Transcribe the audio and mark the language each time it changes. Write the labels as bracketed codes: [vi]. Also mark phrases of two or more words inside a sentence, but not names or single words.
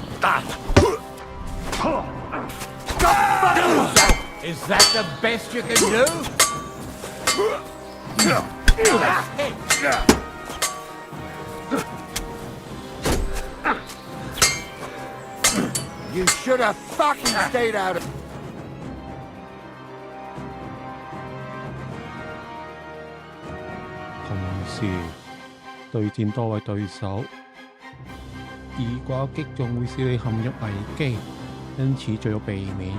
[en] Is that the best you can do? You should have fucking stayed out of... [zh] 同時對戰多位對手，二掛擊中會使你陷入危機，因此最好避免。